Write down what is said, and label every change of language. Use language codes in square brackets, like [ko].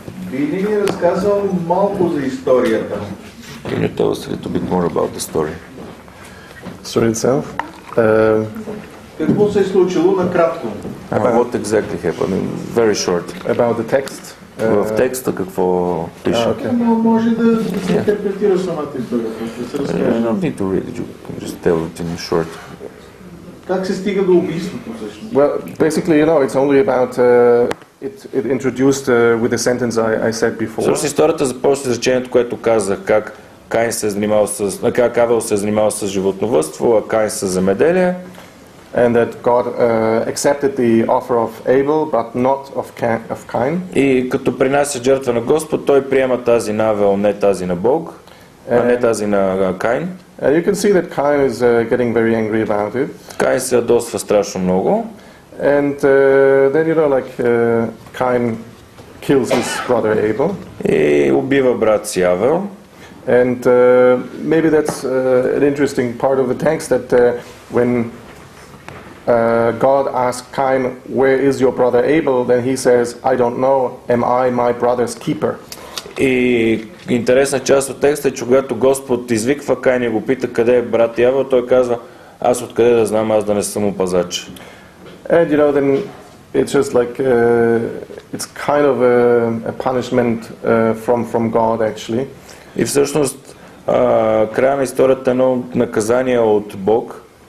[bg] Би ли ни разказал малко за историята? [en] Can you tell us a little bit more about the story? Story itself. [bg] Какво се е случило накратко? [en] What exactly happened? Very short. About the text. [bg] В текста какво пише? [en] Okay. [bg] Може да се интерпретира самата история. Да се разкаже. [en] I don't need to read it, you can just tell it in short. [bg] Как се стига до убийството всъщност? [en] Well, basically, it's only about it introduced with the sentence I said before. [bg] Всъщност историята започва с изречението, което казах, как Каин се занимавал как Авел се занимавал с животновъдство, а Каин с земеделие. [en] And that God accepted the offer of Abel, but not of Cain. [bg] И като принася жертва на Господ, той приема тази на Авел, не тази на Бог, а не тази на Каин. [en] And you can see that Cain is getting very angry about it. [bg] Каин се ядосва страшно много. [en] And then Cain kills his brother Abel. [bg] И убива брат си Авел. [en] And maybe that's an interesting part of the text that when God asked Cain, "Where is your brother Abel?" Then he says, "I don't know. Am I my brother's keeper?" [bg] И интересна част от текста е, че когато Господ извиква Каин и го пита къде е брат Авел, той казва, аз откъде да знам, аз да не съм пазач. [en] And then it's just like it's kind of a punishment from God actually. [bg] И всъщност края на историята е едно наказание от Бог.